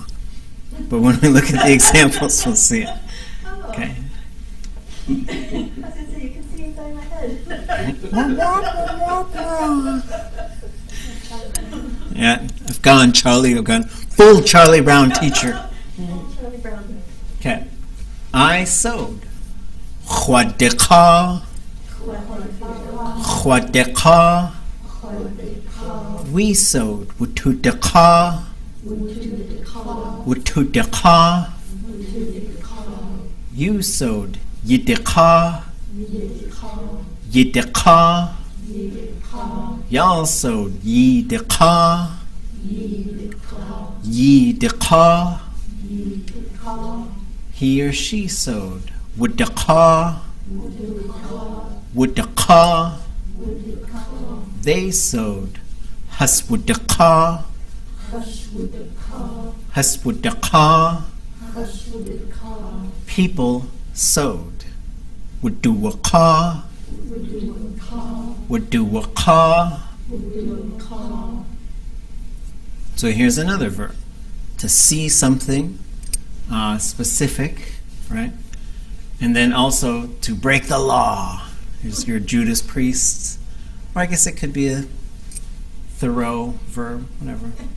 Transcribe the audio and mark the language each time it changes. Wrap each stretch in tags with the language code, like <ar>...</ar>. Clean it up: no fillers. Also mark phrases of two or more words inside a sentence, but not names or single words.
<en>But when we look at the examples, we'll see it. Okay. I was going to say, you can see inside my head. Yeah, I've gone full Charlie Brown teacher. Charlie Brown. Okay. I sewed. Chwadeka. Chwadeka. We sewed. Wutudeka. Wutudeka. You sewed. Yideka. Yideka. Y'all sewed. Yideka. Yideka. He or she sewed. Wuddeka. Wuddeka. They sewed. Huswuddeka. Huswuddeka. People sewed. Wudduwaka. Wudduwaka. So here's another verb. To see something specific, right? And then also to break the law. Here's your Judas Priest. Or I guess it could be a Thoreau verb, whatever.</en>